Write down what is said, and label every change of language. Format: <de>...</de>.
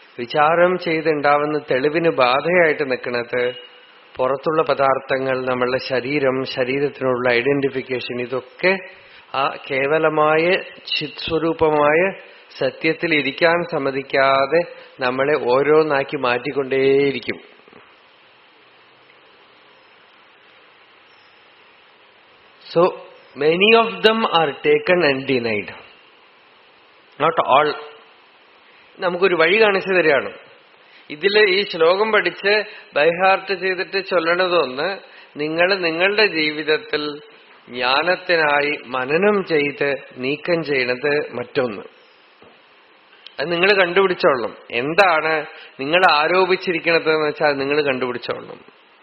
<ml>വിചാരം ചെയ്തുണ്ടാവുന്ന തെളിവിന് ബാധയായിട്ട് നിൽക്കുന്നത് പുറത്തുള്ള പദാർത്ഥങ്ങൾ, നമ്മളുടെ ശരീരം, ശരീരത്തിനുള്ള ഐഡന്റിഫിക്കേഷൻ, ഇതൊക്കെ ആ കേവലമായ ചിത്സ്വരൂപമായ സത്യത്തിൽ ഇരിക്കാൻ സമ്മതിക്കാതെ നമ്മളെ ഓരോന്നാക്കി മാറ്റിക്കൊണ്ടേയിരിക്കും.</ml> <en>So many of them are taken and denied. Not all.</en> <ml>നമുക്കൊരു വഴി കാണിച്ചു തരികയാണ്. ഇതില് ഈ ശ്ലോകം പഠിച്ച് ബൈഹാർട്ട് ചെയ്തിട്ട് ചൊല്ലണതൊന്ന്, നിങ്ങൾ നിങ്ങളുടെ ജീവിതത്തിൽ ജ്ഞാനത്തിനായി മനനം ചെയ്ത് നീക്കം ചെയ്യണത് മറ്റൊന്ന്. അത് നിങ്ങൾ കണ്ടുപിടിച്ചോളണം. എന്താണ് നിങ്ങൾ ആരോപിച്ചിരിക്കണത് എന്ന് വെച്ചാൽ നിങ്ങൾ കണ്ടുപിടിച്ചോളണം.</ml>